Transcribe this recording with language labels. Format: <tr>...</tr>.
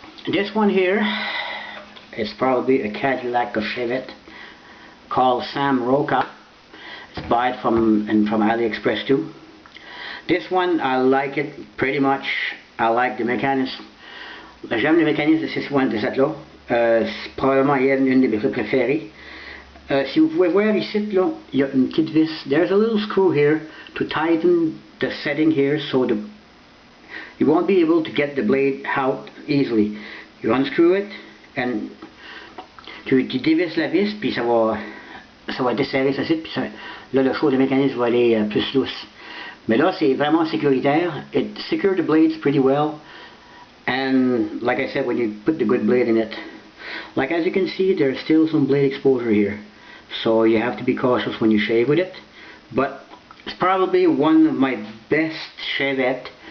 <en>This one here is probably a Cadillac of chevette called Sam Roca. It's bought from AliExpress too. This one, I like it pretty much. I like the mécanisme.</en> <fr>J'aime le mécanisme de cette là. C'est probablement une de mes préférées. Si vous pouvez voir ici, là, il y a une petite vis.</fr> <en>There's a little screw here to tighten the setting here, so you won't be able to get the blade out easily. You unscrew it and</en> <fr>tu dévisses la vis, puis ça va desserrer ceci, puis là le choix de mécanisme va aller plus lousse. Mais là c'est vraiment sécuritaire.</fr> <en>It secures the blades pretty well, and like I said, when you put the good blade in it, like as you can see, there's still some blade exposure here, so you have to be cautious when you shave with it. But it's probably one of my best shavettes.</en>